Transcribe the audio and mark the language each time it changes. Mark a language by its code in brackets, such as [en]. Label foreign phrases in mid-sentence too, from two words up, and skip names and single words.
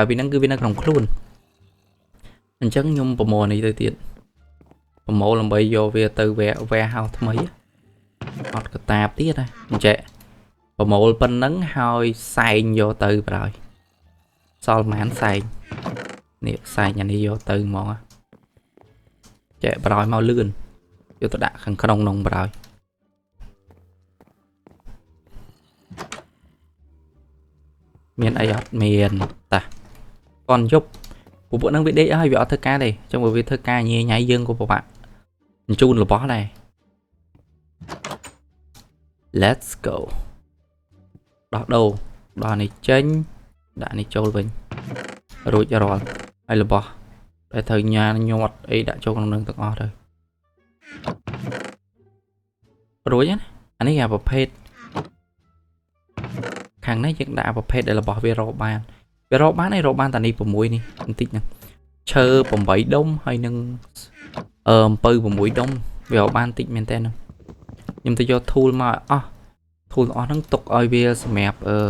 [km] ពីហ្នឹងគឺវានៅក្នុងខ្លួនអញ្ចឹងខ្ញុំប្រមូលនេះទៅទៀតប្រមូលដើម្បីយកវាទៅ warehouse ថ្មីអត់កតាបទៀតណាអញ្ចឹងប្រមូលប៉ុណ្្នឹងហើយសែងយកទៅបណ្ដោយសល់ប៉ុន្មានសែងនេះសែងអានេះយកទៅហ្មងចេះបណ្ដោយមកលឿនយកទៅដាក់ខាងក្នុងនោះបណ្ដោយ មានអីអត់មានតា [vi] còn giúp [km] ពួកហ្នឹងវាដេកហើយវាអត់ធ្វើការទេចឹងបើវាធ្វើការញ៉ៃយើងក៏ពិបាកជូនរបស់ដែរ [en] let's go [km] ដោះដូរដោះនេះចេញដាក់នេះចូលវិញរួចរាល់ហើយរបស់តែត្រូវញ៉ាញាត់អីដាក់ចូលក្នុងនឹងទាំងអស់ទៅ រួចណាអានេះអាប្រភេទខាងនេះយើងដាក់ប្រភេទដែលរបស់វារកបានហើយរកបានតានេះ6នេះបន្តិចហ្នឹងឈើ8ដុំហើយនឹងអំពៅ6ដុំវារកបានតិចមែនតើខ្ញុំទៅយក tool មកអស់ tool អស់ហ្នឹងទុកឲ្យវាសម្រាប់